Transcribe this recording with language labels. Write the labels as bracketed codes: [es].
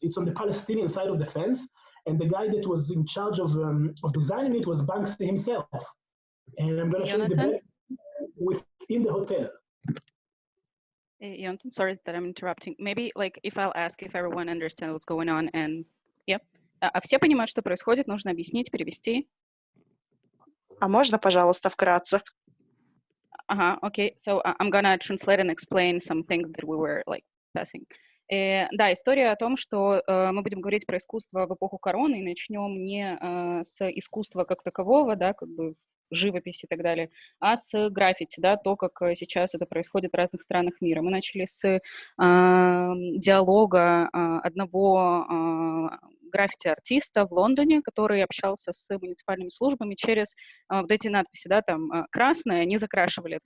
[en] It's on the Palestinian side of the fence. And the guy that was in charge of designing it was Banksy himself. And I'm going to show you the bed within the hotel. Yehonatan, sorry that I'm interrupting. Maybe, like, if I'll ask if everyone understands what's going on, and yeah. [ru] А все понимают, что происходит, нужно объяснить, перевести. А можно, пожалуйста, вкратце? [en] Okay. So I'm gonna translate and explain some things that we were, like, passing. [ru] Да, история о том, что мы будем говорить про искусство в эпоху короны, и начнем не с искусства как такового, да, как бы живопись и так далее, а с граффити, да, то, как сейчас это происходит в разных странах мира. Мы начали с диалога одного граффити-артиста в Лондоне, который общался с муниципальными службами через вот эти надписи, да, там красное, они закрашивали.